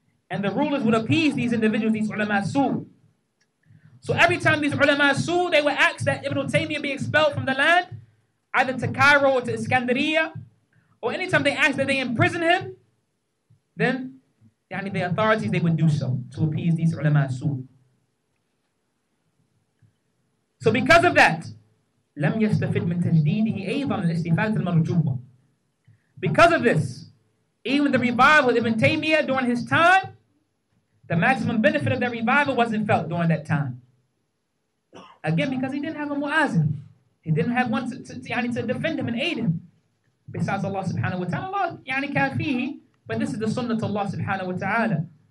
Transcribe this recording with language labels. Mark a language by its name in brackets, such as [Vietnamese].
[English] And the rulers would appease these individuals, these ulama su. So every time these ulama su, they would ask that Ibn Taymiyyah be expelled from the land, either to Cairo or to Iskandariya, or anytime they asked that they imprison him, then the authorities, they would do so to appease these ulama su. So because of that, [Arabic] لم يستفد من تجديده أيضا الاستفادة المرجوة. [English] Because of this, even the revival of Ibn Taymiyyah during his time, the maximum benefit of that revival wasn't felt during that time. Again, because he didn't have a mu'azin. He didn't have one to defend him and aid him. Besides Allah subhanahu wa ta'ala, Allah kafihi, but this is the sunnah to Allah subhanahu wa ta'ala.